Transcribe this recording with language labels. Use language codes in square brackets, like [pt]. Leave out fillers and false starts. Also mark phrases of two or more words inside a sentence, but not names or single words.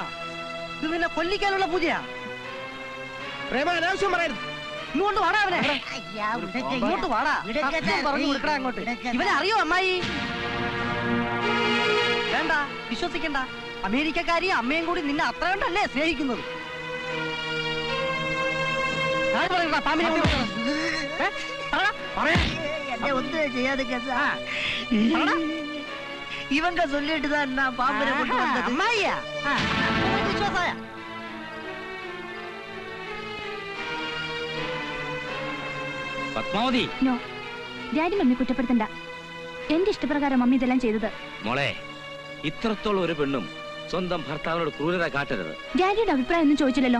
[ml] ഇത് നിന്നെ കൊല്ലിക്കാനുള്ള പൂജയാ. പ്രേമ അനാവശ്യം പറയരുത്. ഇങ്ങോട്ട് വാടാ അവനെ. ഇങ്ങോട്ട് വാടാ. സത്യം പറഞ്ഞു കൊടുക്കടാ അങ്ങോട്ട്. ഇവനെ അറിയോ അമ്മായി? വേണ്ട, വിശ്വസിക്കണ്ട. അമേരിക്കക്കാരിയും അമ്മയും കൂടി നിന്നെ അത്ര കണ്ടല്ലേ സ്നേഹിക്കുന്നത്. [ta] இவங்க சொல்லிட்டு தான் நான் பாம்பரை கொண்டு வந்தது. அம்மாயா விசுவாசாயா? [ml] പത്മാവതി. നോ, [en] daddy mummy [ml] കുറ്റപ്പെടുത്തണ്ട. എന്റെ ഇഷ്ടപ്രകാരം മമ്മി ഇതെല്ലാം ചെയ്തത്. മോളെ, ഇത്രത്തോളം ഒരു പെണ്ണും സ്വന്തം ഭർത്താവിനോട് ക്രൂരത കാട്ടരുത്. ഡാഡിയുടെ അഭിപ്രായം ഒന്നും ചോദിച്ചില്ലല്ലോ.